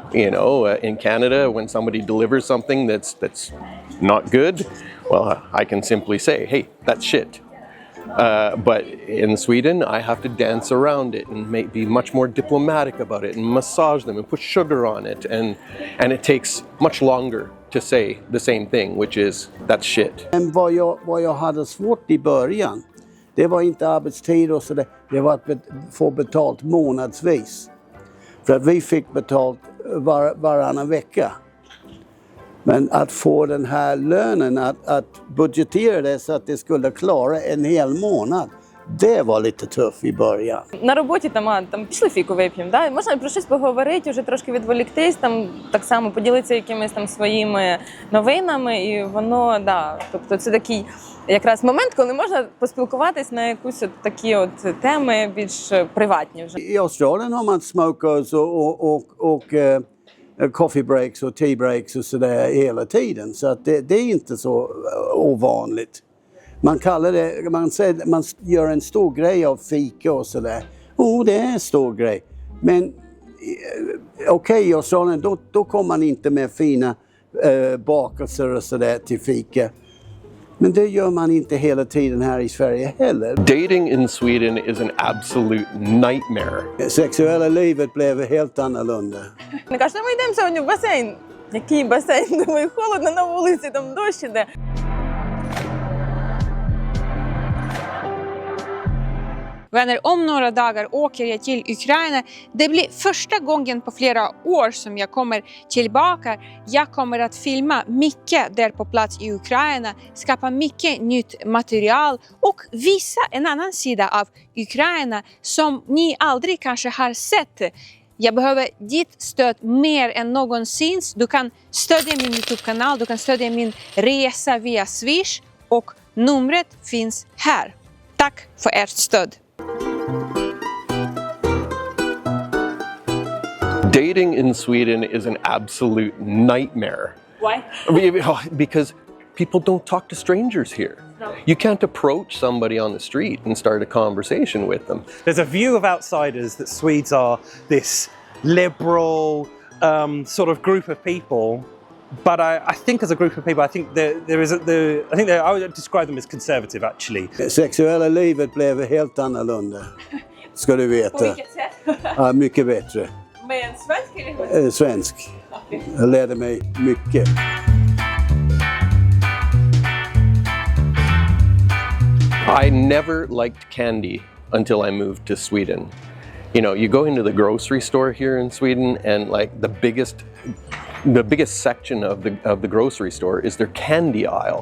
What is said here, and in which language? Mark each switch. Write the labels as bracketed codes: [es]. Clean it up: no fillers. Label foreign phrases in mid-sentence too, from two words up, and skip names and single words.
[en] You know, in Canada, when somebody delivers something that's not good, well, I can simply say, hey, that's shit. But in Sweden, I have to dance around it and be much more diplomatic about it and massage them and put sugar on it. And it takes much longer to say the same thing, which is, that's shit. [sv] Men vad jag hade svårt i början, det var inte arbetstid och sådär. Det var att få betalt månadsvis. För att vi fick betalt varannan vecka. Men att få den här lönen, att budgetera det så att det skulle klara en hel månad, det var lite tufft i början. [uk] На роботі там пішли фіку вип'ємо, да? Можна про щось поговорити, вже трошки відволіктись, там так само поділитися якимись там своїми новинами, і воно, да, тобто це такий якраз момент, коли можна поспілкуватись на якусь от такі от теми більш приватні вже. [sv] I Australien har man smokers och [en] coffee breaks [sv] och [en] tea breaks [sv] och sådär hela tiden. Så att det är inte så ovanligt. Man kallar det, man gör en stor grej av fika och sådär. Det är en stor grej. Men okej, i Australien då kommer man inte med fina bakelser och sådär till fika. Men det gör man inte hela tiden här i Sverige heller. [en] Dating in Sweden is an absolute nightmare. [sv] Sexuella livet blev helt annorlunda. [uk] Не кажуть, ми йдемо сьогодні в басейн. Який басейн? Думаю, холодно на вулиці, там дощ іде. [sv] Vänner, om några dagar åker jag till Ukraina. Det blir första gången på flera år som jag kommer tillbaka. Jag kommer att filma mycket där på plats i Ukraina, skapa mycket nytt material och visa en annan sida av Ukraina som ni aldrig kanske har sett. Jag behöver ditt stöd mer än någonsin. Du kan stödja min YouTube-kanal, du kan stödja min resa via Swish och numret finns här. Tack för ert stöd! [en] Dating in Sweden is an absolute nightmare. Why? Because people don't talk to strangers here. No. You can't approach somebody on the street and start a conversation with them. There's a view of outsiders that Swedes are this liberal sort of group of people But I think as a group of people, I think I would describe them as conservative actually. [sv] Sexuella livet blev helt annorlunda, ska du veta. På vilket sätt? Ja, mycket bättre. Med en svensk eller? Svensk. Jag lärde mig mycket. [en] I never liked candy until I moved to Sweden. You know, you go into the grocery store here in Sweden and like the biggest section of the grocery store is their candy aisle.